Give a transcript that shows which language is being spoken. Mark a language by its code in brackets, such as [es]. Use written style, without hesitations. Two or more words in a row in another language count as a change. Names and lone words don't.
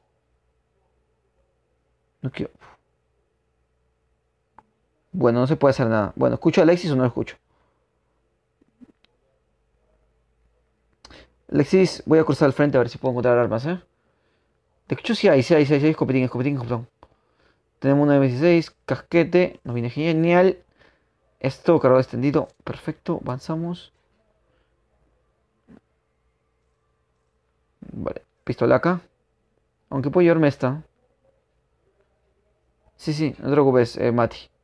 [es] No quiero. Bueno, no se puede hacer nada. Bueno, ¿escucho a Alexis o no lo escucho? Alexis, voy a cruzar al frente a ver si puedo encontrar armas, ¿eh? De hecho, sí hay, escopetín, escopetín, escopetón. Tenemos una M16, casquete, nos viene genial. Esto, cargado extendido, perfecto, avanzamos. Vale, pistola acá. Aunque puedo llevarme esta. Sí, sí, no te preocupes, Mati.